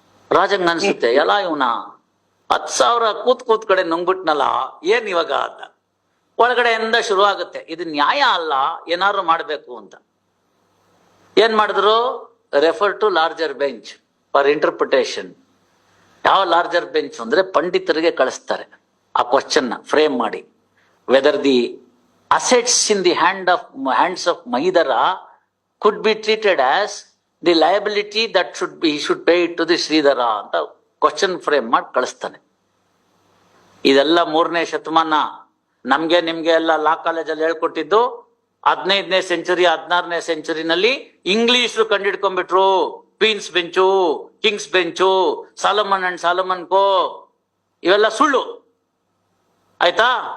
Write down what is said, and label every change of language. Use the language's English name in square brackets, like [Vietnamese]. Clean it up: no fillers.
[Kannada] ರಾಜಂಗ್ ಅನ್ಸುತ್ತೆ, ಎಲ್ಲ ಇವನ 10,000 ಕೂತ್ ಕಡೆ ನುಂಗ್ಬಿಟ್ನಲ್ಲ, ಏನ್ ಇವಾಗ ಅಂತ. ಒಳಗಡೆಯಿಂದ ಶುರು ಆಗುತ್ತೆ, ಇದು ನ್ಯಾಯ ಅಲ್ಲ, ಏನಾದ್ರು ಮಾಡ್ಬೇಕು ಅಂತ. ಏನ್ ಮಾಡಿದ್ರು, [English] Refer to larger bench for interpretation. [Kannada] ಯಾವ ಲಾರ್ಜರ್ ಬೆಂಚ್ ಅಂದ್ರೆ ಪಂಡಿತರಿಗೆ ಕಳಿಸ್ತಾರೆ ಆ ಕ್ವಶನ್ ಫ್ರೇಮ್ ಮಾಡಿ. [English] whether the assets in the hands of Mahidara could be treated as the liability that he should pay it to the Sridhara [Kannada] ಅಂತ question frame ಮಾಡಿ ಕಳಿಸ್ತಾನೆ. ಇದೆಲ್ಲ 3ನೇ ಶತಮಾನ. ನಮ್ಗೆ ನಿಮ್ಗೆ ಎಲ್ಲ ಲಾ ಕಾಲೇಜಲ್ಲಿ ಹೇಳ್ಕೊಟ್ಟಿದ್ದು 15ನೇ century 16ನೇ ಸೆಂಚುರಿನಲ್ಲಿ ಇಂಗ್ಲಿಷ್ರು ಕಂಡಿಡ್ಕೊಂಡ್ಬಿಟ್ರು. Queens bench, Kings bench, Solomon and Solomon ಕೋ, ಇವೆಲ್ಲ ಸುಳ್ಳು ಆಯ್ತಾ.